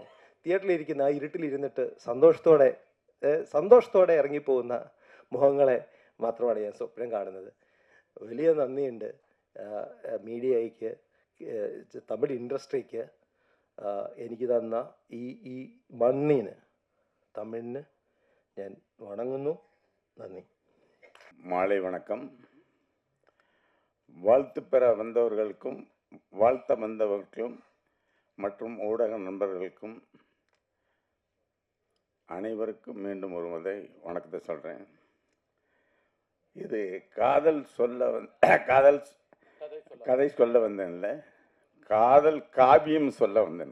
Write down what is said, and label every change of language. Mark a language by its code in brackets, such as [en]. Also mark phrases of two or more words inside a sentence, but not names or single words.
[ml] തിയേറ്ററിലിരിക്കുന്ന ആ ഇരുട്ടിലിരുന്നിട്ട് സന്തോഷത്തോടെ ഇറങ്ങിപ്പോകുന്ന മുഖങ്ങളെ മാത്രമാണ് ഞാൻ സ്വപ്നം കാണുന്നത്. വലിയ നന്ദിയുണ്ട് മീഡിയയ്ക്ക്, തമിഴ് ഇൻഡസ്ട്രിക്ക്, എനിക്ക് തന്ന ഈ മണ്ണിന്, തമിഴിന് ഞാൻ വണങ്ങുന്നു. നന്ദി. [ta] மாலை வணக்கம். வாழ்த்து பெற வந்தவர்களுக்கும் வாழ்த்த வந்தவர்களுக்கும் மற்றும் ஊடக நண்பர்களுக்கும் அனைவருக்கும் மீண்டும் ஒரு முறை வணக்கத்தை சொல்கிறேன். இது கதை சொல்ல வந்தேன்ல, காதல் காவியம் சொல்ல வந்தேன்.